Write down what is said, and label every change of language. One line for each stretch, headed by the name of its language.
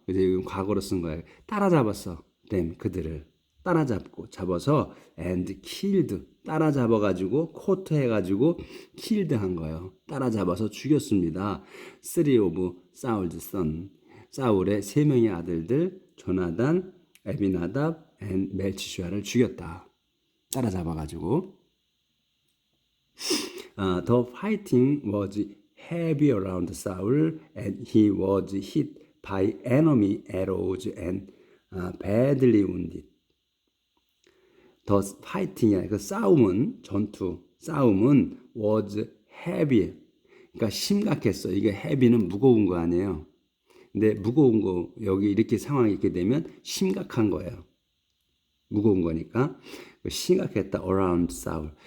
Korean: 그래서 이건 과거로 쓴 거예요. 따라잡았어. 그들을 따라잡고 잡아서
English: and killed
Korean: 따라잡아가지고 코트 해가지고 killed 한 거예요. 따라잡아서 죽였습니다.
English: Three of Saul's son
Korean: 사울의 세 명의 아들들 조나단, 에비나답, and 멜치슈아를 죽였다. 따라잡아가지고
English: the fighting was heavy around Saul, and he was hit by enemy arrows and badly wounded. The fighting이야.
Korean: 그 싸움은 싸움은
English: was heavy.
Korean: 그러니까 심각했어. 이게 heavy는 무거운 거 아니에요. 근데 무거운 거 여기 이렇게 상황이 있게 되면 심각한 거예요. 무거운 거니까 심각했다.
English: around Saul.